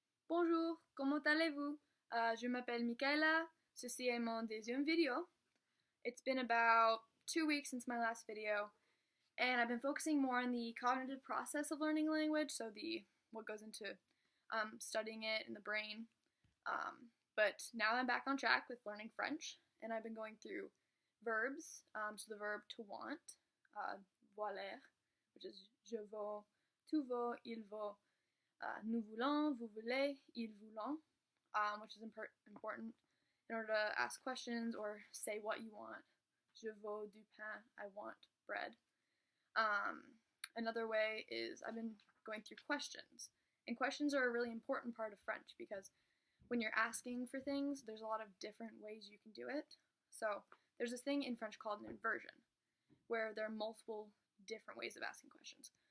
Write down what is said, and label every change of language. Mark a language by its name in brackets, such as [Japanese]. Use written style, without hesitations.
[French] Bonjour, comment allez-vous? Je m'appelle Michaela. Ceci est mon deuxième video. [English] It's been about 2 weeks since my last video, and I've been focusing more on the cognitive process of learning language, so what goes into studying it in the brain. But now I'm back on track with learning French, and I've been going through verbs, so the verb to want, voulair, which is [French] je veux, tu veux, il veut, nous voulons, vous voulez, ils voulons, [English] which is important in order to ask questions or say what you want. [French] Je veux du pain, [English] I want bread. Another way is I've been going through questions. And questions are a really important part of French because when you're asking for things, there's a lot of different ways you can do it. So there's this thing in French called an inversion, where there are multiple different ways of asking questions.